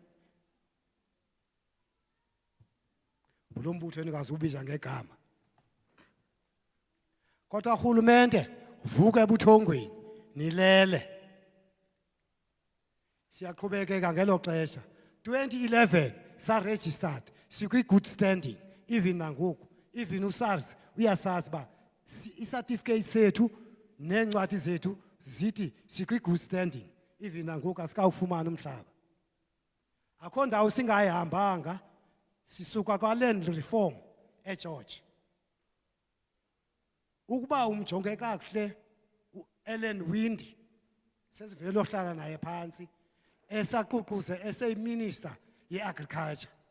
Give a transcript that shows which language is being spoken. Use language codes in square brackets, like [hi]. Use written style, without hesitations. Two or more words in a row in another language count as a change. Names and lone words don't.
[xh] Kulo mbutho endingazubiza ngegama. Kodwa urhulumente vuka ebuthongweni nilele. Siyaqhubekeka ngelo xesha. 2011 sa-registered sikwi- [en] good standing [xh] even nangoku. Even uSARS uyasazi uba i-certificate sethu neencwadi zethu zithi sikwi- [en] good standing [xh] even nangoku asikawufumani umhlaba. Akho ndawo singayihambanga sisuka kwa-land reform eGeorge. Ukuba umjonge kakuhle uEllen Windi sesivele ohlala naye phansi esaququze eseyiminister ye-agriculture.